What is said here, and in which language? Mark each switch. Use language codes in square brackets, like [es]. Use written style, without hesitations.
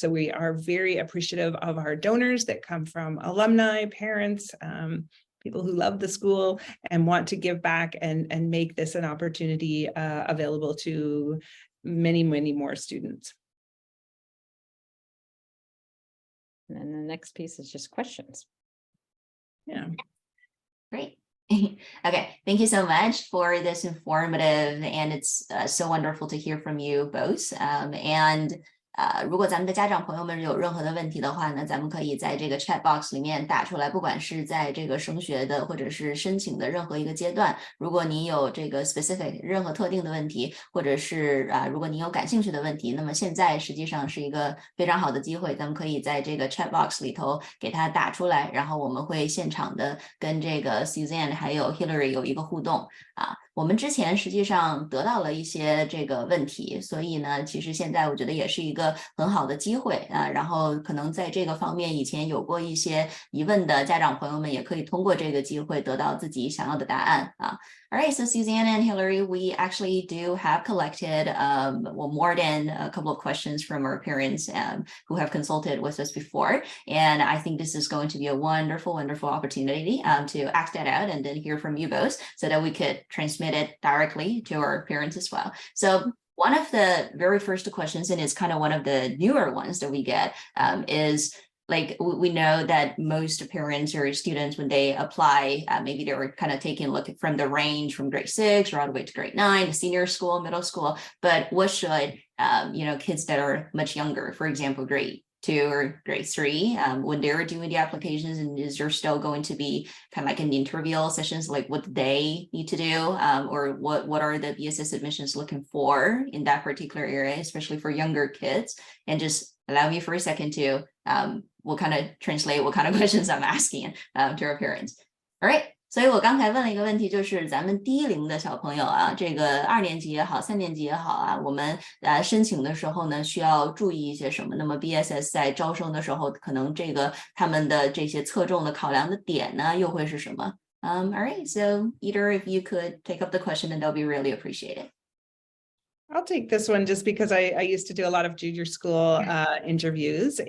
[en] So we are very appreciative of our donors that come from alumni, parents, people who love the school and want to give back and make this an opportunity available to many, many more students. And then the next piece is just questions. Yeah. Great. Okay, thank you so much for this informative, and it's so wonderful to hear from you both. [zh] And 如果咱们的家长朋友们有任何的问题的话呢，咱们可以在这个 chat box 里面打出来，不管是在这个升学的或者是申请的任何一个阶段，如果您有这个 specific 任何特定的问题，或者是如果您有感兴趣的问题，那么现在实际上是一个非常好的机会，咱们可以在这个 chat box 里头给它打出来，然后我们会现场的跟这个 Suzanne 还有 Hillary 有一个互动我们之前实际上得到了一些这个问题，所以呢，其实现在我觉得也是一个很好的机会然后可能在这个方面以前有过一些疑问的家长朋友们，也可以通过这个机会得到自己想要的答案 [en] All right, so Suzanne and Hillary, we actually do have collected more than a couple of questions from our parents who have consulted with us before. And I think this is going to be a wonderful, wonderful opportunity to ask that out and then hear from you both so that we could transmit it directly to our parents as well. So One of the very first questions, and it's kind of one of the newer ones that we get, is like we know that most parents or students, when they apply, maybe they were kind of taking a look from the range from grade 6 or all the way to grade 9, to senior school, middle school. But what should kids that are much younger, for example, grade 2 or grade 3, when they're doing the applications, and is there still going to be kind of like an interview sessions, like what they need to do, or what are the BSS admissions looking for in that particular area, especially for younger kids? And just allow me for a second to we'll kind of translate what kind of questions I'm asking to our parents. All right. [zh] 所以我刚才问了一个问题，就是咱们低龄的小朋友啊，这个2年级也好，3年级也好啊，我们申请的时候呢，需要注意一些什么？那么 BSS 在招生的时候，可能这个他们的这些侧重的考量的点呢，又会是什么？ [en] All right, so either if you could take up the question, then that'll be really appreciated. I'll take this one just because I used to do a lot of junior school interviews.